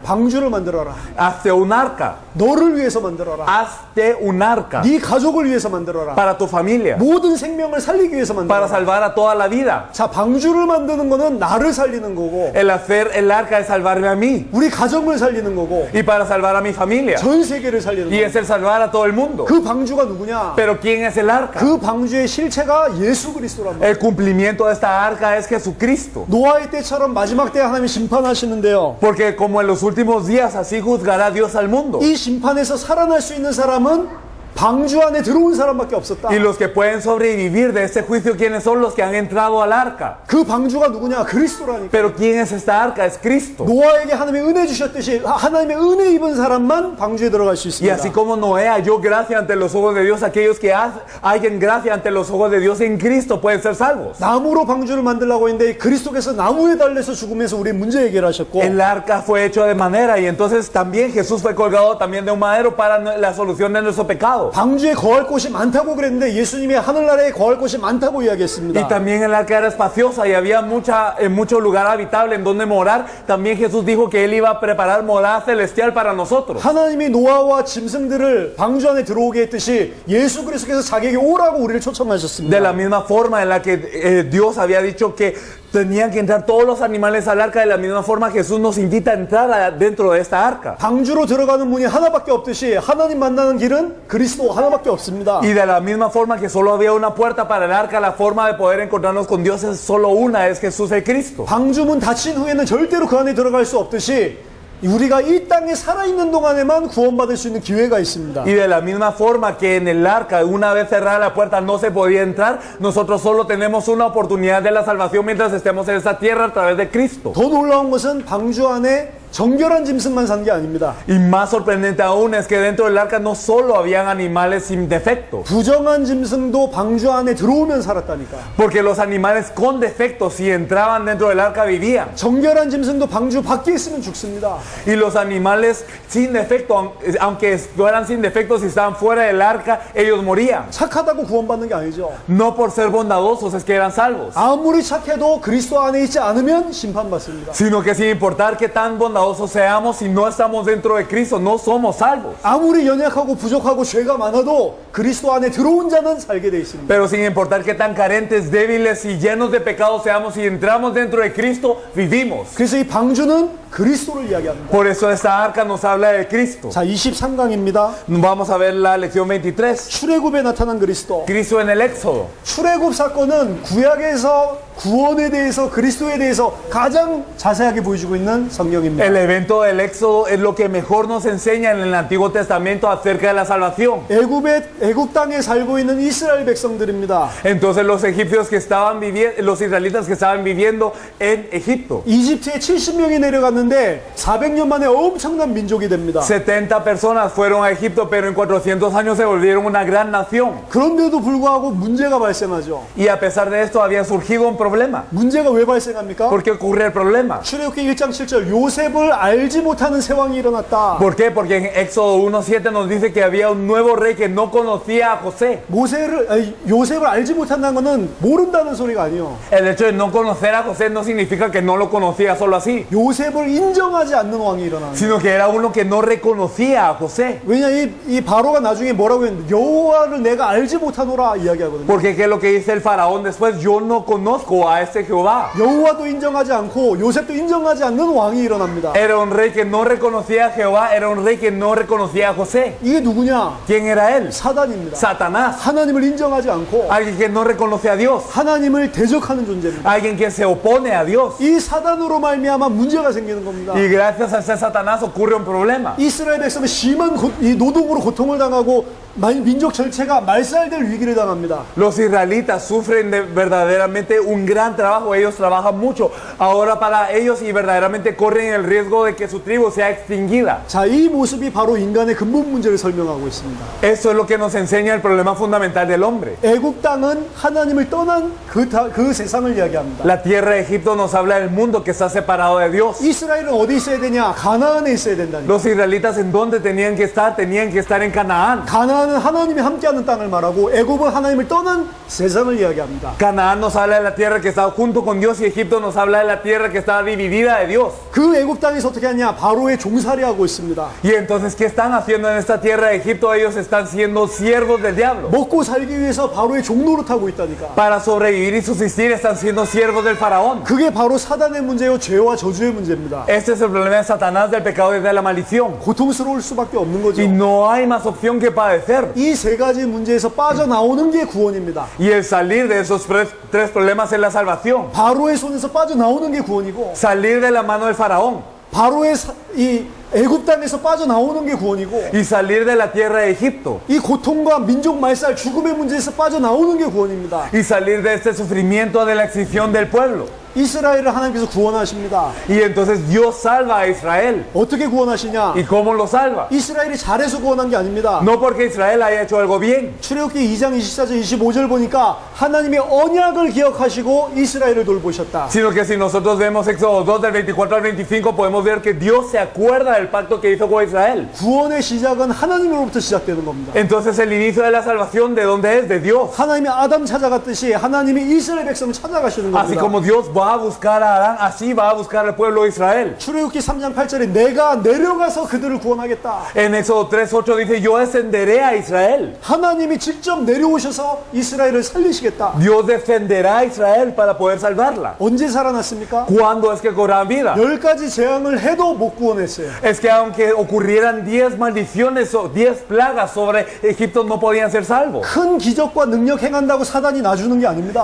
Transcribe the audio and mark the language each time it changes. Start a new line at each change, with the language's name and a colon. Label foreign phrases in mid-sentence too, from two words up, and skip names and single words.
Korean: 방주를 만들어라.
Spanish: hazte un arca,
Korean: 너를 위해서 만들어라.
Spanish: hazte un arca
Korean: 네 가족을 위해서 만들어라.
Spanish: para tu familia,
Korean: 모든 생명을 살리기 위해서
Spanish: para
Korean: 만들어라.
Spanish: salvar a toda la vida.
Korean: 자, 방주를 만드는 거는 나를 살리는 거고
Spanish: El hacer el arca es salvarme a mí
Korean: 우리 가정을 살리는 거고
Spanish: y para salvar a mi familia.
Korean: 전 세계를 살리는
Spanish: Y
Korean: 거고
Spanish: es el salvar a todo el mundo.
Korean: 그 방주가 누구냐?
Spanish: Pero ¿quién es el arca?
Korean: 그 방주의 실체가 예수 그리스도란 말이에요.
Spanish: El cumplimiento de esta arca es Jesucristo.
Korean: 노아의 때처럼 마지막 때에 하나님이 심판하시는데요.
Spanish: Porque como en los últimos días así juzgará Dios al mundo.
Korean: 이 심판에서 살아날 수 있는 사람은 방주 안에 들어온 사람밖에 없었다.
Spanish: Y los que pueden sobrevivir de este juicio, ¿quiénes son los que han entrado al arca?
Korean: 그 방주가 누구냐? 그리스도라니까.
Spanish: Pero ¿quién es esta arca? Es Cristo.
Korean: 노아에게 하나님의 은혜 주셨듯이 하나님의 은혜 입은 사람만 방주에 들어갈 수
Spanish: Y
Korean: 있습니다.
Spanish: así como Noé halló gracia ante los ojos de Dios, aquellos que hallen gracia ante los ojos de Dios en Cristo pueden ser salvos.
Korean: 나무로 방주를 만들려고 했는데 그리스도께서 나무에 달려서 죽으면서 우리의 문제 해결하셨고
Spanish: El arca fue hecho de madera y entonces también Jesús fue colgado también de un madero para la solución de nuestro pecado.
Korean: 방주에 거할 곳이 많다고 그랬는데 예수님이 하늘나라에 거할 곳이 많다고
Spanish: Y
Korean: 이야기했습니다.
Spanish: también el arca era espaciosa y había mucho lugar habitable en donde morar. También Jesús dijo que Él iba a preparar morada celestial para nosotros.
Korean: 하나님이 노아와 짐승들을 방주 안에 들어오게 했듯이 예수 그리스도께서 자기에게 오라고 우리를
Spanish: De
Korean: 초청하셨습니다.
Spanish: la misma forma en la que Dios había dicho que tenían que entrar todos los animales al arca, de la misma forma Jesús nos invita a entrar dentro de esta arca.
Korean: 방주로 들어가는 문이 하나밖에 없듯이 하나님 만나는 길은 그리스도 하나밖에 없습니다.
Spanish: Y de la misma forma que solo había una puerta para el arca, la forma de poder encontrarnos con Dios es solo una, es Jesús el Cristo.
Korean: 방주문 닫힌 후에는 절대로 그 안에 들어갈 수 없듯이 우리가 이 땅에 살아있는 동안에만 구원받을 수 있는 기회가 있습니다.
Spanish: Y de la misma forma que en el arca, una vez cerrada la puerta, no se podía entrar, nosotros solo tenemos una oportunidad de la salvación mientras estemos en esta tierra a través de Cristo.
Korean: 더 놀라운 것은 방주 안에 정결한 짐승만 산 게 아닙니다.
Spanish: Y más sorprendente aún es que dentro del arca no solo habían animales sin defecto,
Korean: 부정한 짐승도 방주 안에 들어오면 살았다니까.
Spanish: porque los animales con defectos, si entraban dentro del arca, vivían.
Korean: 정결한 짐승도 방주 밖에 있으면 죽습니다.
Spanish: Y los animales sin defecto, aunque fueran sin defectos, si estaban fuera del arca, ellos morían.
Korean: 착하다고 구원받는 게 아니죠.
Spanish: No por ser bondadosos es que eran salvos,
Korean: 아무리 착해도 그리스도 안에 있지 않으면 심판받습니다.
Spanish: sino que sin importar que tan bondadosos seamos, si no estamos dentro de Cristo, no somos salvos.
Korean: 아무리 연약하고 부족하고 죄가 많아도 그리스도 안에 들어온 자는 살게 돼 있습니다.
Spanish: Pero sin importar que tan carentes, débiles y llenos de pecados seamos, si entramos dentro de Cristo, vivimos.
Korean: 그래서 이 방주는 그리스도를 이야기합니다.
Spanish: Por eso esta arca nos habla de Cristo.
Korean: 자, 23강입니다.
Spanish: Vamos a ver la lección 23.
Korean: 출애굽에 나타난 그리스도.
Spanish: Cristo en el Éxodo.
Korean: 출애굽 사건은 구약에서 구원에 대해서 그리스도에 대해서 가장 자세하게 보여주고 있는 성경입니다.
Spanish: El evento del Éxodo es lo que mejor nos enseña en el Antiguo Testamento acerca de la salvación.
Korean: 애굽 땅에 살고 있는 이스라엘 백성들입니다.
Spanish: Entonces los egipcios que estaban viviendo, los israelitas que estaban viviendo en Egipto,
Korean: 이집트에 70명이 내려갔는데 400년 만에 엄청난 민족이 됩니다.
Spanish: 70 personas fueron a Egipto, pero en 400 años se volvieron una gran nación.
Korean: 그런데도 불구하고 문제가 발생하죠.
Spanish: Y a pesar de esto había surgido un problema.
Korean: 문제가 왜 발생합니까?
Spanish: ¿Por qué ocurre el problema?
Korean: 출애굽기 1장 7절 요셉을 알지 못하는 세왕이 일어났다.
Spanish: ¿Por qué? Porque en Éxodo 1:7 nos dice que había un nuevo rey que no conocía a José.
Korean: 요셉을 알지 못한다는 것은 모른다는 소리가 아니에요.
Spanish: El hecho de no conocer a José no significa que no lo conocía solo así,
Korean: 요셉을 인정하지 않는 왕이 일어나는 거예요.
Spanish: sino que era uno que no reconocía a José.
Korean: 왜냐 이 바로가 나중에 뭐라고 했는데 여호와를 내가 알지 못하노라 이야기하거든요.
Spanish: Porque ¿qué es lo que dice el faraón después? Yo no conozco a este Jehová.
Korean: 여호와도 인정하지 않고 요셉도 인정하지 않는 왕이 일어납니다.
Spanish: Era un rey que no reconocía a Jehová, era un rey que no reconocía a José.
Korean: 이게 누구냐?
Spanish: ¿Quién era él?
Korean: 사단입니다.
Spanish: Satanás.
Korean: 하나님을 인정하지 않고
Spanish: Alguien que no reconoce a Dios.
Korean: 하나님을 대적하는 존재입니다.
Spanish: Alguien que se opone a Dios.
Korean: 이 사단으로 말미암아 문제가 생기는 겁니다.
Spanish: Y gracias a ese Satanás ocurre un problema.
Korean: 이스라엘 백성은 심한 이 노동으로 고통을 당하고 민족 전체가 말살될 위기를 당합니다.
Spanish: Los israelitas sufren verdaderamente un gran trabajo, ellos trabajan mucho ahora para ellos y verdaderamente corren el riesgo de que su tribu sea extinguida.
Korean: 자, 이 모습이 바로 인간의 근본 문제를 설명하고 있습니다.
Spanish: Eso es lo que nos enseña el problema fundamental del hombre.
Korean: 애국 땅은 하나님을 떠난 그 세상을 이야기합니다.
Spanish: La tierra de Egipto nos habla del mundo que está separado de Dios.
Korean: 이스라엘은 어디 있어야 되냐? 가나안에 있어야 된다니까.
Spanish: Los israelitas en dónde tenían que estar en Canaán.
Korean: 가나안은 하나님이 함께하는 땅을 말하고 애굽은 하나님을 떠난 세상을 이야기합니다.
Spanish: Canaán nos habla de la tierra que estaba junto con Dios y Egipto nos habla de la tierra que estaba dividida de Dios.
Korean: 그 애굽 땅에서 어떻게 하냐? 바로의 종살이하고 있습니다.
Spanish: Y entonces, ¿qué están haciendo en esta tierra de Egipto? Ellos están siendo siervos del diablo.
Korean: 먹고 살기 위해서 바로의 종노릇하고 있다니까.
Spanish: Para sobrevivir y subsistir están siendo siervos del faraón.
Korean: 그게 바로 사단의 문제요, 죄와 저주의 문제입니다.
Spanish: Este es el problema de Satanás, del pecado y de la maldición.
Korean: 고통스러울 수밖에 없는 거죠.
Spanish: Y no hay más opción que padecer.
Korean: 이 세 가지 문제에서 빠져나오는 게 구원입니다.
Spanish: Y el salir de esos tres problemas es la salvación.
Korean: 바로의 손에서 빠져나오는 게 구원이고,
Spanish: Salir de la mano del faraón.
Korean: 바로의 이 애굽 땅에서 빠져나오는 게 구원이고
Spanish: y salir de la tierra de Egipto
Korean: 이 고통과 민족 말살 죽음의 문제에서 빠져나오는 게 구원입니다.
Spanish: y salir de este sufrimiento de la extinción del pueblo.
Korean: 이스라엘을 하나님께서 구원하십니다.
Spanish: Y entonces Dios salva a Israel.
Korean: 어떻게 구원하시냐?
Spanish: ¿Y cómo lo salva?
Korean: 이스라엘이 잘해서 구원한 게 아닙니다.
Spanish: No porque Israel haya hecho algo bien.
Korean: 출애굽기 2장 24절 25절 보니까 하나님의 언약을 기억하시고 이스라엘을 돌보셨다.
Spanish: Sino que si nosotros vemos Éxodo 2 del 24 al 25 podemos ver que Dios se acuerda del pacto que hizo con Israel.
Korean: 구원의 시작은 하나님으로부터 시작되는 겁니다.
Spanish: Entonces el inicio de la salvación, ¿de dónde es? De Dios.
Korean: 하나님이 아담 찾아갔듯이 하나님이 이스라엘 백성을 찾아가시는
Spanish: Así
Korean: 겁니다.
Spanish: como Dios va a buscar a Adán, así va a buscar al pueblo de Israel.
Korean: 출애굽기 3장 8절에 내가 내려가서 그들을 구원하겠다.
Spanish: En Éxodo 3:8 dice, yo descenderé a Israel.
Korean: 하나님이 직접 내려오셔서 이스라엘을 살리시겠다.
Spanish: Dios defenderá a Israel para poder salvarla.
Korean: 언제 살아났습니까?
Spanish: ¿Cuándo es que cobrarán vida?
Korean: 10가지 재앙을 해도 못 구원했어요.
Spanish: Es que aunque ocurrieran 10 maldiciones o 10 plagas sobre Egipto, no podían ser salvos.
Korean: 큰 기적과 능력 행한다고 사단이 놔주는 게 아닙니다.